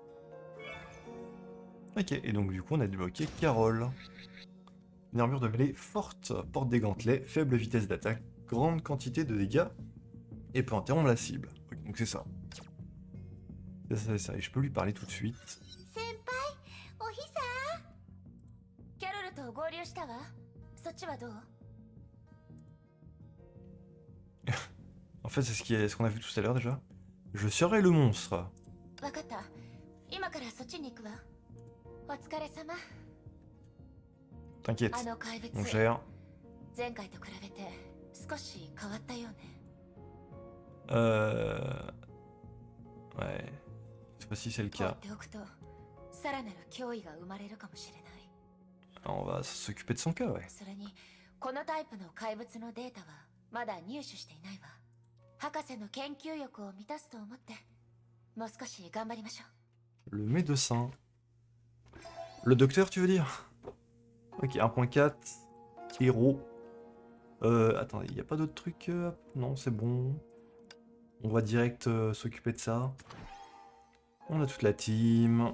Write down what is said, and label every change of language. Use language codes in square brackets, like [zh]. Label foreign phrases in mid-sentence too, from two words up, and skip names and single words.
[fr] Ok, et donc du coup on a débloqué Carole. Une armure de mêlée forte, porte des gantelets, faible vitesse d'attaque, grande quantité de dégâts, et peut interrompre la cible. Ok, donc c'est ça. C'est ça, et je peux lui parler tout de suite. [ja] 先輩、おひさ。キャロルと合流したわ。そっちはどう？ [fr] En fait, c'est ce qu'on a vu tout à l'heure déjà. Je serai le monstre. [ja] わかった。今からそっちに行くわ。お疲れ様。 [fr] T'inquiète, [ja] あの怪物、 [fr] on gère. [ja] 前回と比べて少し変わったよね。 [fr] Ouais. Cette fois-ci, c'est le [ja] 放っ [fr] cas. [ja] ておくと、さらなる脅威が生まれるかもしれない。 [fr] Alors, on va s'occuper de son cas, ouais. [ja] それに、このタイプの怪物のデータはまだ入手していないわ。博士の研究欲を満たすと思って、もう少し頑張りましょう。 [fr] Le médecin. Le docteur, tu veux dire? Ok, 1.4. Héros. Attendez, il n'y a pas d'autres trucs? Non, c'est bon. On va direct s'occuper de ça. On a toute la team.